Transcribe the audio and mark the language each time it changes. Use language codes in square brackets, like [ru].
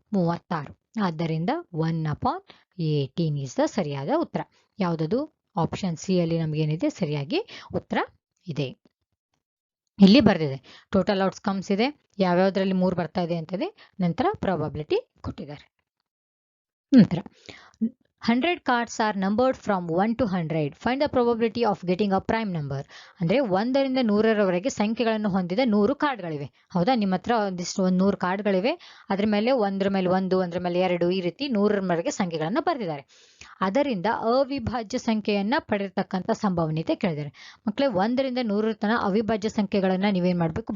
[kn] 36. ಆದ್ದರಿಂದ 1/18 is the ಸರಿಯಾದ ಉತ್ತರ. ಯಾವುದದು? ಆಪ್ಷನ್ ಸಿ ಅಲ್ಲಿ ನಮ್ಗೇನಿದೆ? ಸರಿಯಾಗಿ ಉತ್ತರ ಇದೆ. ಇಲ್ಲಿ ಬರ್ದಿದೆ ಟೋಟಲ್ ಔಟ್ಕಮ್ಸ್ ಇದೆ, ಯಾವ್ಯಾವ್ದ್ರಲ್ಲಿ 3 ಬರ್ತಾ ಇದೆ ಅಂತದೆ, ನಂತರ ಪ್ರಾಬಬಿಲಿಟಿ ಕೊಟ್ಟಿದ್ದಾರೆ. [en] ನಂತರ 100 cards are numbered from 1 to 100. Find the probability of getting a prime number. [kn] ಅಂದ್ರೆ 1 ರಿಂದ 100ರವರೆಗೆ ಸಂಖ್ಯೆಗಳನ್ನು ಹೊಂದಿದ 100 ಕಾರ್ಡ್ಗಳಿವೆ. ಹೌದಾ? ನಿಮ್ಮ ಹತ್ರ ಒಂದಿಷ್ಟು 100 ಕಾರ್ಡ್ಗಳಿವೆ. ಅದ್ರ ಮೇಲೆ 1 ಮೇಲೆ 1, 1 ಮೇಲೆ 2, ಈ ರೀತಿ 100ರವರೆಗೆ ಸಂಖ್ಯೆಗಳನ್ನು ಬರೆದಿದ್ದಾರೆ. ಅದರಿಂದ ಅವಿಭಾಜ್ಯ ಸಂಖ್ಯೆಯನ್ನ ಪಡೆಯತಕ್ಕಂಥ ಸಂಭವನೀಯತೆ ಕೇಳಿದ್ದಾರೆ. ಮಕ್ಕಳೇ, 1 ರಿಂದ 100 ತನಕ ಅವಿಭಾಜ್ಯ ಸಂಖ್ಯೆಗಳನ್ನ ನೀವೇನ್ ಮಾಡ್ಬೇಕು?